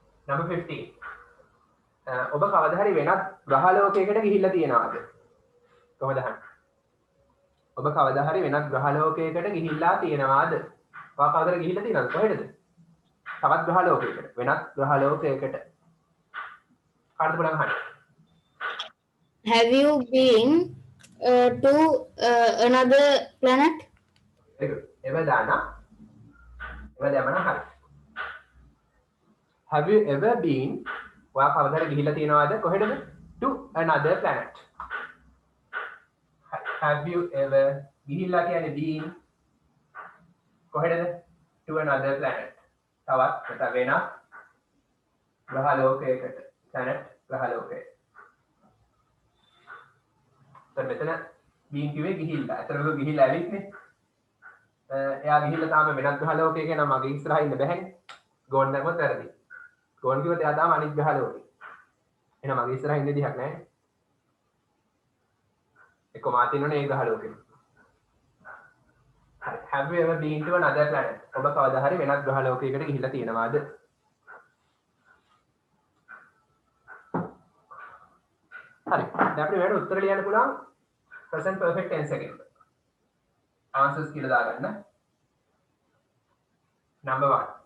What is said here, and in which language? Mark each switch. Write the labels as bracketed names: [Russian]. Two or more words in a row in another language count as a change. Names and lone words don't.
[Sinhala] number 15 ඔබ කවදා හරි වෙනත් ග්‍රහ ලෝකයකට ගිහිල්ලා තියෙනවද කොහොමද අහන්නේ ඔබ කවදා හරි වෙනත් ග්‍රහ ලෝකයකට ගිහිල්ලා තියෙනවද ඔයා කවදාද ගිහිල්ලා තියෙනවද කොහෙටද තවත් ග්‍රහ ලෝකයකට වෙනත් ග්‍රහ ලෝකයකට කාටද බලන්න අහන්නේ [English] Have you been to another planet? very good [Sinhala] එව දාන්න එව දැමන හරි [English] have you ever been [Sinhala] ඔයා කවදා හරි ගිහිල්ලා තියෙනවද කොහෙටද [English] to another planet have you ever [Sinhala] ගිහිල්ලා කියන්නේ been කොහෙටද [English] to another planet [Sinhala] තවත් වෙනත් ග්‍රහ ලෝකයකට planet ග්‍රහ ලෝකයකට මෙතන බීන් කිව්වේ ගිහිල්ලා. ඇත්තටම ගිහිල්ලා ඇවිත්නේ. එයා ගිහිල්ලා තාම වෙනත් ග්‍රහ ලෝකයක නම් මගේ ඉස්සරහා ඉන්න බැහැනේ. ගෝන් දැම්මොත් වැරදි. ගෝන් කිව්වොත් එයා තාම අනිත් ග්‍රහ ලෝකේ. එහෙනම් මගේ ඉස්සරහා ඉන්න දෙයක් නැහැ. එක්ක මාත් ඉන්නෝනේ ඒ ග්‍රහ ලෝකෙ. හරි. [English] Have you ever been to another planet? [Sinhala] ඔබ කවදා හරි වෙනත් ග්‍රහ ලෝකයකට ගිහිල්ලා තියෙනවද? හරි. දැන් අපිට මේකට උත්තර ලියන්න පුළුවන් [English] present perfect tense [Sinhala] එකෙන්. answers කියලා දාගන්න. number 1.